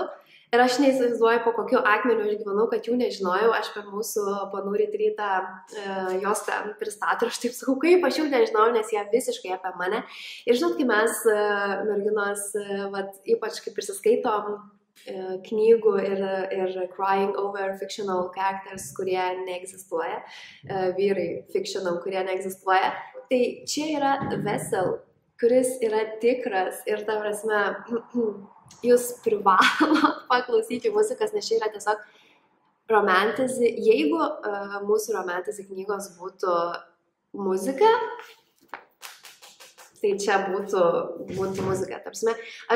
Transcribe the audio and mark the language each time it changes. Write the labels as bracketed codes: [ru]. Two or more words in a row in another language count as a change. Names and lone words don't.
[lt] Ir aš neįsivaizduoju, po kokiu akmeniu aš gyvenau, kad jų nežinojau. Aš per mūsų panų retrytą jos ten pristato ir aš taip sakau, kaip aš jų nežinojau, nes jie visiškai apie mane. Ir žinot, kai mes merginos, ypač kaip prisiskaitom knygų ir [en] crying over fictional characters, [lt] kurie neegzistuoja, vyrai fictional, kurie neegzistuoja, tai čia yra Vessel, kuris yra tikras ir ta prasme, jūs privalot paklausyti muzikas, nes čia yra tiesiog romantizi. Jeigu mūsų romantizi knygos būtų muzika, tai čia būtų muzika.